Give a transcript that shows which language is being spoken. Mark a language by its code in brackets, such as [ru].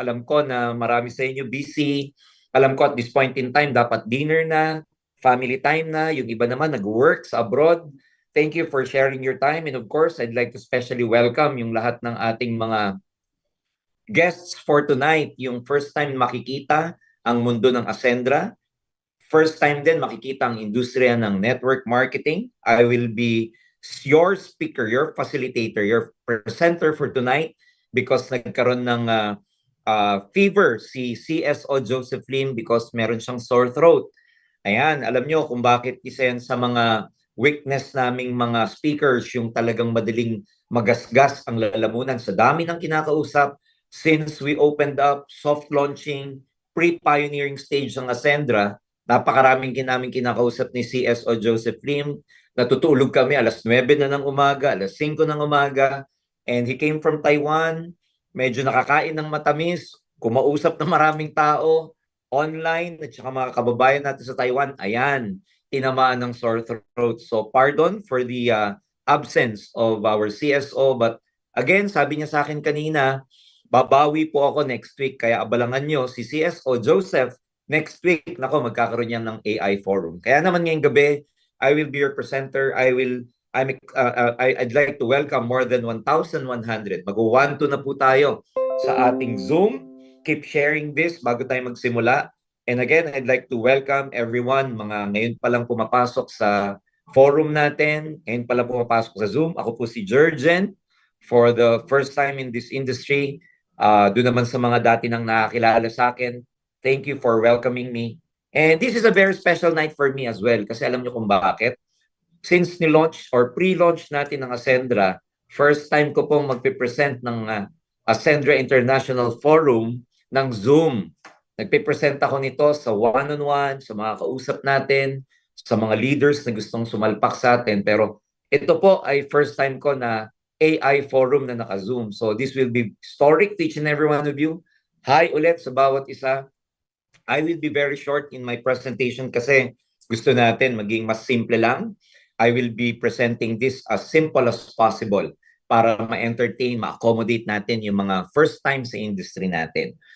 [tl] Alam ko na marami sa inyo busy. Alam ko [en] at this point in time, [tl] dapat dinner na, family time na, yung iba naman nag-work sa abroad. [en] Thank you for sharing your time. And of course, I'd like to especially welcome [tl] yung lahat ng ating mga guests [en] for tonight. [tl] Yung first time makikita ang mundo ng Ascendra. First time din makikita ang industriya ng network marketing. [en] I will be your speaker, your facilitator, your presenter for tonight because [tl] nagkaroon ng fever si CSO Joseph Lim [en] because [tl] meron siyang [en] sore throat. [tl] Ayan, alam nyo kung bakit isa yan sa mga weakness naming mga speakers, yung talagang madaling magasgas ang lalamunan sa dami ng kinakausap [en] since we opened up soft launching, pre-pioneering stage [tl] ng Ascendra. Napakaraming namin kinakausap ni CSO Joseph Lim. Natutulog kami alas 9 na ng umaga, alas 5 ng umaga. [en] And he came from Taiwan. [tl] Medyo nakakain ng matamis, kumausap ng maraming tao, online, at saka mga kababayan natin sa Taiwan. Ayan, tinamaan ng sore throat. [en] So pardon for the absence of our CSO. But again, [tl] sabi niya sa akin kanina, babawi po ako [en] next week. [tl] Kaya abalangan nyo si CSO Joseph next week. Nako, magkakaroon yan ng AI forum. Kaya naman ngayong gabi, [en] I will be your presenter. I'd like to welcome more than 1,100. [tl] Mag-1 to na po tayo sa ating Zoom. [en] Keep sharing this [tl] bago tayo magsimula. [en] And again, I'd like to welcome everyone, [tl] mga ngayon pa lang pumapasok sa forum natin, ngayon pa lang pumapasok sa Zoom. Ako po si Jurgen, [en] for the first time in this industry. [tl] Doon naman sa mga dati nang nakakilala sa akin, [en] thank you for welcoming me. And this is a very special night for me as well, [tl] kasi alam niyo kung bakit. Since ni-launch or pre-launch natin ng Ascendra, first time ko pong magpipresent ng Ascendra International Forum ng Zoom. Nagpipresent ako nito sa one-on-one, sa mga kausap natin, sa mga leaders na gustong sumalpak sa atin. Pero ito po ay first time ko na AI forum na naka-Zoom. [en] So this will be historic to each and every one of you. [tl] Hi ulit sa bawat isa. [en] I will be very short in my presentation [tl] kasi gusto natin maging mas simple lang. [en] I will be presenting this as simple as possible [tl] para ma-entertain, ma-accommodate natin yung mga first time sa industry natin.